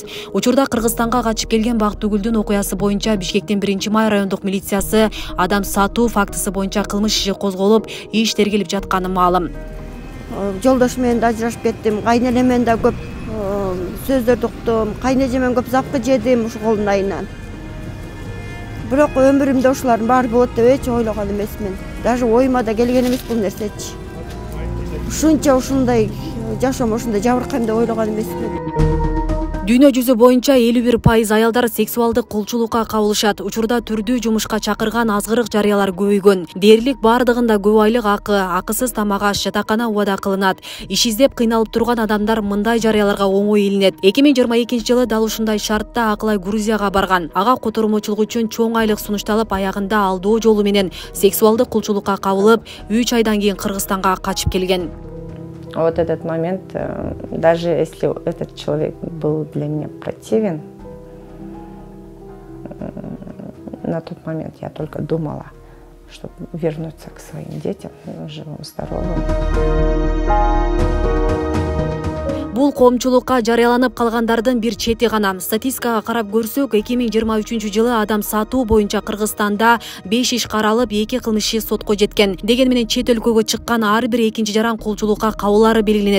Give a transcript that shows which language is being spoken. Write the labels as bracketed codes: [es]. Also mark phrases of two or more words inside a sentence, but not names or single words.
[ky] Учурда Кыргызстанга качып келген Бактыгүлдүн окуясы боюнча Бишкектин 1 май райондук милициясы адам сатуу фактысы боюнча кылмыш иши козголуп, иш тергелип жатканы маалым. Жолдош менен да ажырашып кеттим, кайнелем менен да көп сөздөрдү уктум, кайнежемен көп запкы жедим ушу колдун айынан. Бирок өмүрүмдө ушулардын баары болот деп эч ойлогон эмесмин. [kk] Даже ойыма да келген емес бұл нерсечи. [ky] Ушунча ушундай жашоом ушундай жабыркайм деп ойлогон эмесмин. Дүйнө жүзү боюнча 51% аялдар сексуалдык кулчулукка кабылышат. Учурда түрдүү жумушка чакырган азгырык жарыялар көбөйгөн. Дээрлик бардыгында көп айлык акы, акысыз тамак аш, жатакана убада кылынат. Иш издеп кыйналып турган адамдар мындай жарыяларга оңой илинет. 2022 жылы дал ушундай шартта Акылай Грузияга барган. Ага котормочулук үчүн чоң айлык сунушталып, аягында алдоо жолу менен сексуалдык кулчулукка кабылып, 3 айдан кийин Кыргызстанга качып келген. [ru] Вот этот момент, даже если этот человек был для меня противен, на тот момент я только думала, чтобы вернуться к своим детям, живым, здоровым. [ky] Бул коомчулукка жарыяланып калгандардын бир чети гана. Статистикага карап көрсөк, 2023 жылы адам сатуу боюнча Кыргызстанда 5 иш каралып, 2 кылмыш иши сотко жеткен. Деген менен чет өлкөгө чыккан ар бир экинчи жаран кулчулукка кабылары белгиленет.